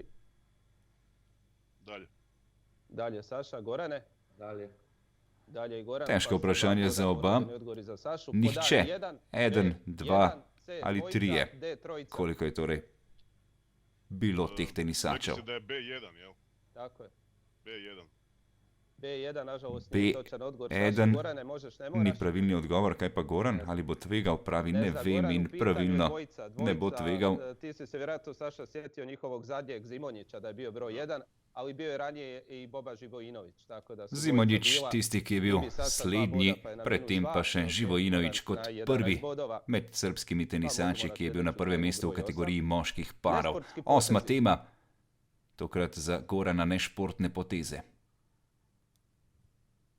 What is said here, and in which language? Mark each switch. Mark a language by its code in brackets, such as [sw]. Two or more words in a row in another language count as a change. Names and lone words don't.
[hr] Dalje Saša, Gorane? Dalje i Goran. [sl] Težko vprašanje za oba. Nihče. 1, 2 ali 3. Koliko je torej bilo teh tenisačev? [hr] Rekli se da je B1, jel? Tako je. B1. B1, nažalost, nije točan odgovor. [sl] B1 [hr] Gorane, možeš, ne moraš. [sl] ni pravilni odgovor, kaj pa Goran? Ali bo tvegal? Pravi, ne vem in pravilno ne bo tvegal. [hr] Ti si se vjerojatno, Saša, sjetio njihovog zadnjeg Zimonjića da je bio broj 1, ali bio je ranije i Boba Živojinović. [sl] Zimonjić, tisti, ki je bil slednji, predtem pa še Živojinović kot prvi med srbskimi tenisači, ki je bil na prvem mestu v kategoriji moških parov. 8. tema, tokrat za Gorana nešportne poteze. 2.